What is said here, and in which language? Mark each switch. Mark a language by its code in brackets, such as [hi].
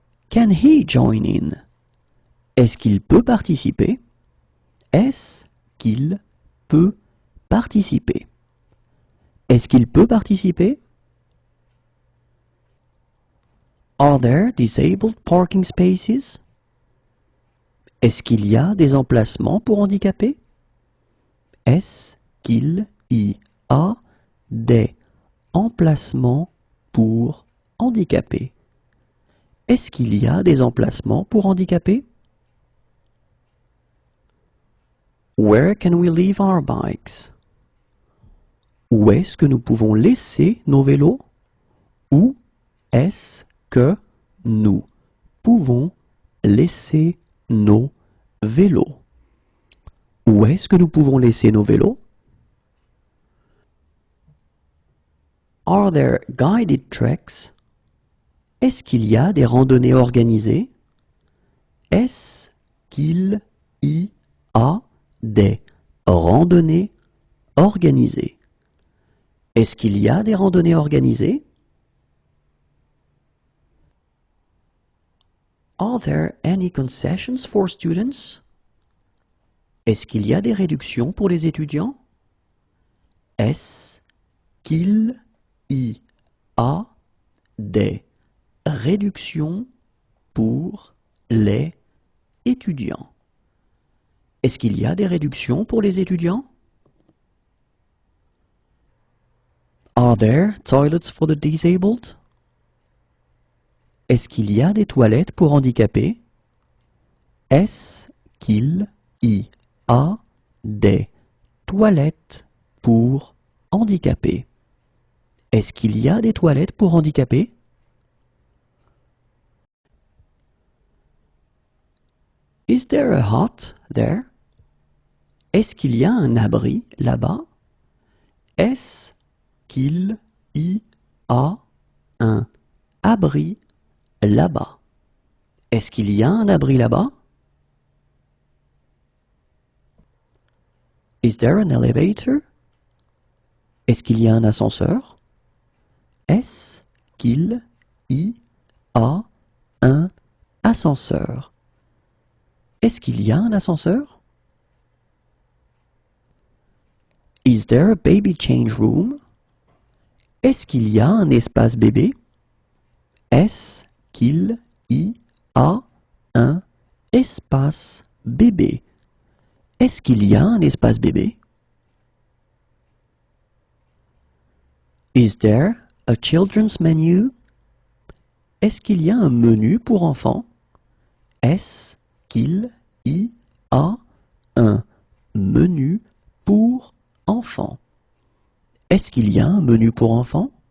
[en] Can he join in? [fr] Est-ce qu'il peut participer? Est-ce qu'il peut participer? Est-ce qu'il peut participer? [en] Are there disabled parking spaces? [fr] Est-ce qu'il y a des emplacements pour handicapés? Est-ce qu'il y a des emplacements pour handicapés? Est-ce qu'il y a des emplacements pour handicapés? [en] Where can we leave our bikes? [fr] Où est-ce que nous pouvons laisser nos vélos? Où est-ce que nous pouvons laisser nos vélos? Où est-ce que nous pouvons laisser nos vélos? [en] Are there guided treks? [fr] Est-ce qu'il y a des randonnées organisées? Est-ce qu'il y a des randonnées organisées? Est-ce qu'il y a des randonnées organisées? [en] Are there any concessions for students? [fr] Est-ce qu'il y a des réductions pour les étudiants? Est-ce qu'il y a des réductions pour les étudiants? Est-ce qu'il y a des réductions pour les étudiants? [en] Are there toilets for the disabled? [fr] Est-ce qu'il y a des toilettes pour handicapés? Est-ce qu'il y a des toilettes pour handicapés? Est-ce qu'il y a des toilettes pour handicapés? [en] Is there a hut there? [fr] Est-ce qu'il y a un abri là-bas? Est-ce qu'il y a un abri là-bas? Est-ce qu'il y a un abri là-bas? [en] Is there an elevator? [fr] Est-ce qu'il y a un ascenseur? Est-ce qu'il y a un ascenseur? Est-ce qu'il y a un ascenseur? [en] Is there a baby change room? [fr] Est-ce qu'il y a un espace bébé? Est-ce qu'il y a un espace bébé? Est-ce qu'il y a un espace bébé? [en] Is there a children's menu? [fr] Est-ce qu'il y a un menu pour enfants? Est-ce qu'il y a un menu pour enfants? Est-ce qu'il y a un menu pour enfants?